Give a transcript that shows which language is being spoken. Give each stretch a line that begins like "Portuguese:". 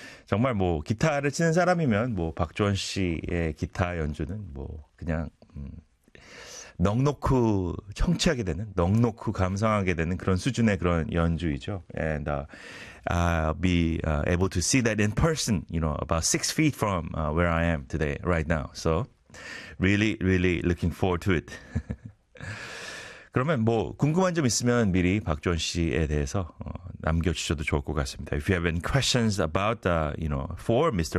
Korean: 정말 뭐 기타를 치는 사람이면 뭐 박주원 씨의 기타 연주는 뭐 그냥 넉넉히 청취하게 되는, 넉넉히 감상하게 되는 그런 수준의 그런 연주이죠.
English: And I'll be able to see that in person, you know, about 6 feet from where I am today, right now. So really, really looking forward to it.
Korean: 그러면 뭐 궁금한 점 있으면 미리 박주원 씨에 대해서 남겨주셔도 좋을 것 같습니다.
English: If you have any questions about, you know, for Mr.